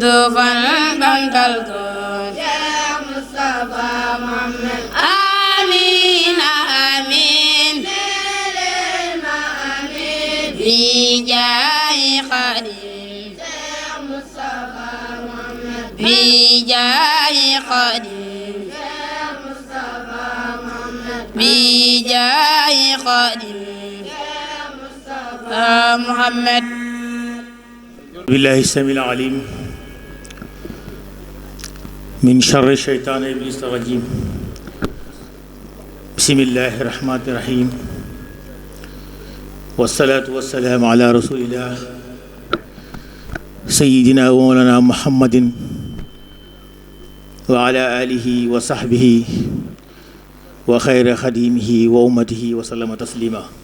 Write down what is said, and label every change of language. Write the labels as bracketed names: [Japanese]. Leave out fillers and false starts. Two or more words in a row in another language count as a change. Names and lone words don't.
[Wolof] fan bamtal ko Cheikh Moustapha Mohamed amiin amiin leen ma amiin bi jaahi Xaadim Cheikh Moustapha Mohamed bi jaahi Xaadim Cheikh Moustapha Mohamed bi jaahi Xaadim محمد [Arabic] بالله السميع العليم من شر الشيطان إبليس الرجيم بسم الله الرحمن الرحيم والصلاة والسلام على رسول الله سيدنا ومولانا محمد وعلى آله وصحبه وخير خديمه وأمته وسلم تسليما